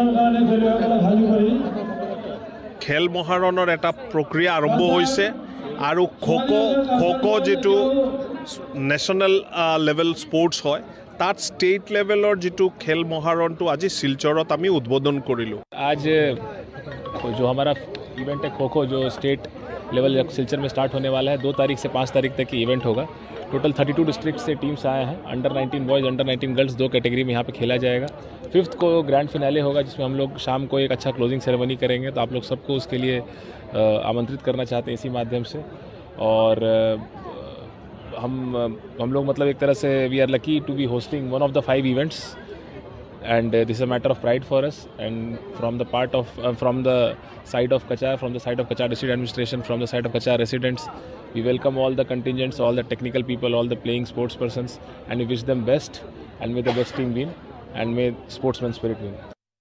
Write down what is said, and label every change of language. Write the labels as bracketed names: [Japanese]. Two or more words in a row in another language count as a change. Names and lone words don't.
[Assamese] খেল মহাৰণৰ এটা প্ৰক্ৰিয়া আৰম্ভ হৈছে আৰু খো-খো যেটো [English] national level sports [Assamese] হয় তাত [English] state levelৰ [Assamese] যেটো খেল মহাৰণটো আজি শিলচৰত আমি উদ্বোধন কৰিলো [Hindi] आज जो हमारा इवेंट है खो-खो जो [English] state level [Hindi] सिलचर में स्टार्ट होने वाला है 2 तारीख से 5 तारीख तक की इवेंट होगा [English] total 32 district [Hindi] से टीम्स आए हैं [English] under 19 boys under 19 girls [Hindi] 2 कैटेगरी में यहाँ पे खेला जाएगा 5th को [English] grand finale [Hindi] होगा जिसमें हम लोग शाम को एक अच्छा [English] closing ceremony [Hindi] करेंगे तो आप लोग सबको उसके लिए आमंत्रित करना चाहते हैं इसी माध्यम से और हम लोग मतलब एक तरह से [English] we are lucky to be hosting one of the 5 events and this is a matter of pride for us and from the side of Kachar district administration, from the side of Kachar residents, we welcome all the contingents, all the technical people, all the playing sports persons, and we wish them best and may the best team win and may sportsman spirit win.